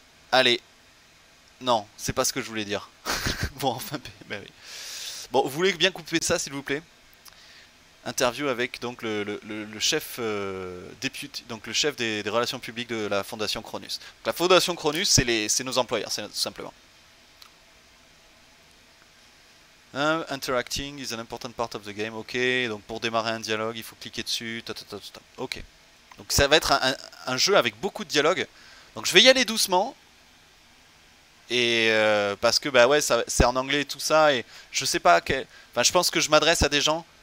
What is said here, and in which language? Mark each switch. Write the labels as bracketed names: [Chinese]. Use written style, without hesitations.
[French] Allez. Non, c'est pas ce que je voulais dire. Bon, enfin, ben oui. Bon, vous voulez bien couper ça, s'il vous plaît? Interview avec donc le chef député, donc le chef des relations publiques de la Fondation Cronus. Donc, la Fondation Cronus, c'est nos employeurs, c'est tout simplement. [English] Interacting is an important part of the game. [French] Ok, donc pour démarrer un dialogue, il faut cliquer dessus. Ok. Donc ça va être un jeu avec beaucoup de dialogue. Donc je vais y aller doucement. Et parce que bah ouais, c'est en anglais et tout ça. Et je sais pas Enfin, je pense que je m'adresse à des gens.